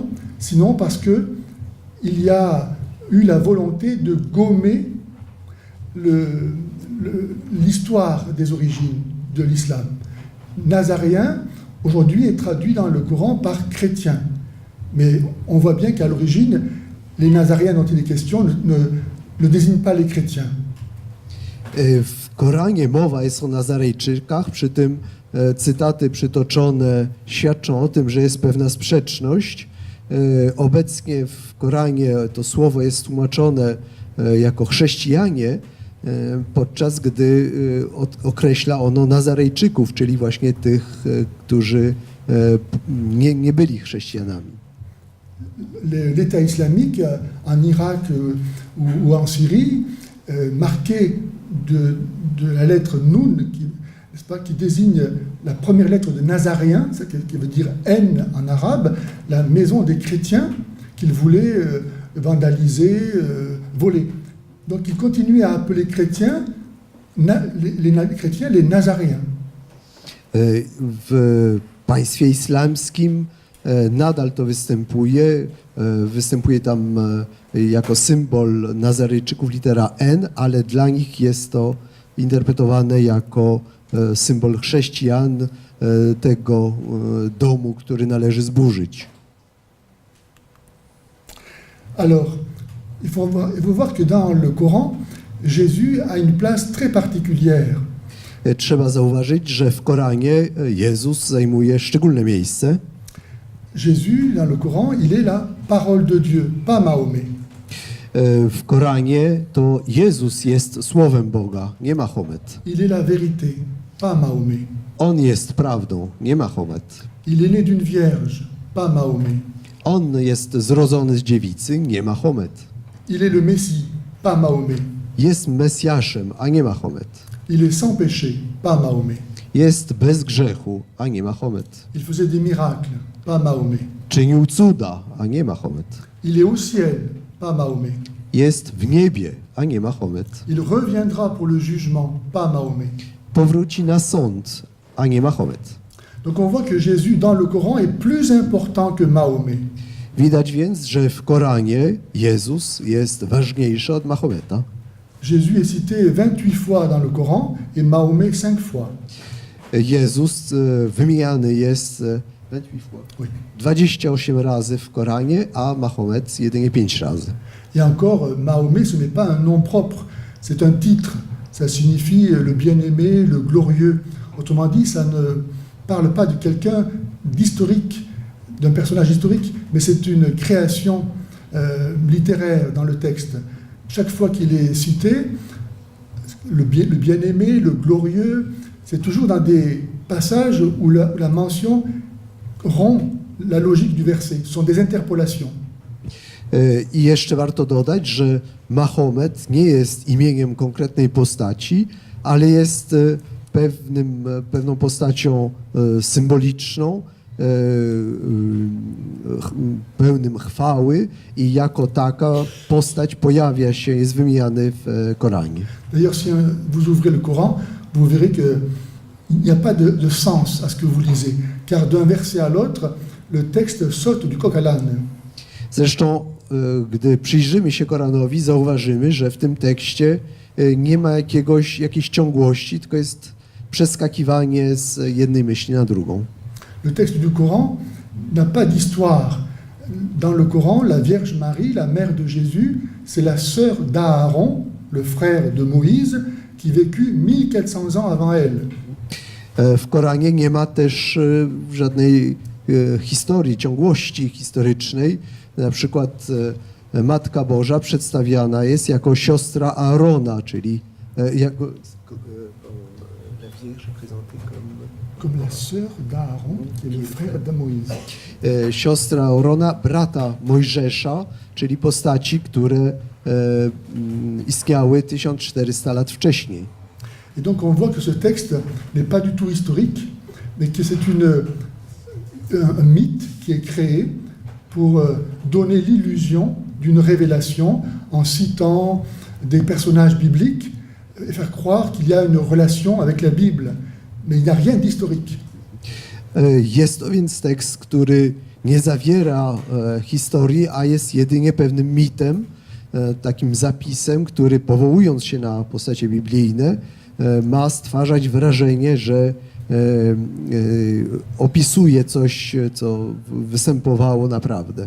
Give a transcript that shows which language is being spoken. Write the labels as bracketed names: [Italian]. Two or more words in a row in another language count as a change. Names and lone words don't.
[French] Sinon parce que il y a eu la volonté de gommer l'histoire des origines de l'islam. Nazaréen, aujourd'hui, est traduit dans le Coran par chrétien. Mais on voit bien qu'à l'origine, les Nazaréens dont il est question ne désignent pas les chrétiens. [Polish] W Koranie mowa jest o Nazarejczykach, przy tym cytaty przytoczone świadczą o tym, że jest pewna sprzeczność. Obecnie w Koranie to słowo jest tłumaczone jako chrześcijanie, podczas gdy określa ono Nazarejczyków, czyli właśnie tych, którzy nie byli chrześcijanami. [French] L'État islamique en Irak ou en Syrie, marqué de la lettre Nun, qui désigne la première lettre de Nazaréen, qui veut dire N en arabe, la maison des chrétiens qu'ils voulaient vandaliser, voler. Donc ils continuent à appeler chrétiens, les chrétiens les Nazaréens. [Polish] W państwie islamskim nadal to występuje. Występuje tam jako symbol Nazarejczyków litera N, ale dla nich jest to interpretowane jako symbol chrześcijan, tego domu, który należy zburzyć. [French] Alors, il faut voir que dans le Coran, Jésus a une place très particulière. [Polish] Trzeba zauważyć, że w Koranie Jezus zajmuje szczególne miejsce. [French] Jésus, dans le Coran, il est la parole de Dieu, pas Mahomet. [Polish] W Koranie to Jezus jest Słowem Boga, nie Mahomet. [French] Il est la vérité, pas Mahomet. [Polish] On jest prawdą, nie Mahomet. [French] Il est né d'une vierge, pas Mahomet. [Polish] On jest zrodzony z dziewicy, nie Mahomet. [French] Il est le Messie, pas Mahomet. [Polish] Jest Mesjaszem, a nie Mahomet. [French] Il est sans péché, pas Mahomet. [Polish] Jest bez grzechu, a nie Mahomet. [French] Il faisait des miracles, pas Mahomet. [Polish] Czynił cuda, a nie Mahomet. [French] Il est au ciel, pas Mahomet. [Polish] Jest w niebie, a nie Mahomet. [French] Il reviendra pour le jugement, pas Mahomet. [Polish] Powróci na sąd, a nie Mahomet. [French] Donc on voit que Jésus dans le Coran est plus important que Mahomet. [Polish] Widać więc, że w Koranie Jezus jest ważniejszy od Mahometa. [French] Jésus est cité 28 fois dans le Coran et Mahomet 5 fois. [Polish] Jezus wymieniany jest [French] Oui. [Polish] 28 razy w Koranie, a Mahomet jedynie 5 razy. [French] Et encore, Mahomet, ce n'est pas un nom propre, c'est un titre. Ça signifie le bien-aimé, le glorieux. Autrement dit, ça ne parle pas de quelqu'un d'historique, d'un personnage historique, mais c'est une création littéraire dans le texte. Chaque fois qu'il est cité, le bien-aimé, le glorieux, c'est toujours dans des passages où la mention rompt la logique du verset. Ce sont des interpolations. [Polish] I jeszcze warto dodać, że Mahomet nie jest imieniem konkretnej postaci, ale jest pewną postacią symboliczną, pełnym chwały i jako taka postać pojawia się, jest wymieniany w Koranie. [French] D'ailleurs, si vous ouvrez le Coran, vous verrez qu'il n'y a pas de sens à ce que vous lisez, car d'un verset à l'autre, le texte saute du coq à l'âne. [Polish] Zresztą, gdy przyjrzymy się Koranowi, zauważymy, że w tym tekście nie ma jakiejś ciągłości, tylko jest przeskakiwanie z jednej myśli na drugą. [French] Le texte du Coran n'a pas d'histoire. Dans le Coran, la Vierge Marie, la mère de Jésus, c'est la sœur d'Aaron, le frère de Moïse, qui vécut 1400 ans avant elle. [Polish] W Koranie nie ma też żadnej historii, ciągłości historycznej. Na przykład Matka Boża przedstawiana jest jako siostra Aarona, czyli jako [French] Comme la sœur d'Aaron, qui est le frère de Moïse. [Polish] Siostra Aarona, brata Mojżesza, czyli postaci, które istniały 1400 lat wcześniej. [French] Et donc on voit que ce texte n'est pas du tout historique, mais que c'est un mythe qui est créé pour donner l'illusion d'une révélation en citant des personnages bibliques et faire croire qu'il y a une relation avec la Bible. Mais il n'y a rien d'historique. [Polish] Jest to więc tekst, który nie zawiera historii, a jest jedynie pewnym mitem, takim zapisem, który powołując się na postacie biblijne, ma stwarzać wrażenie, że opisuje coś, co występowało naprawdę.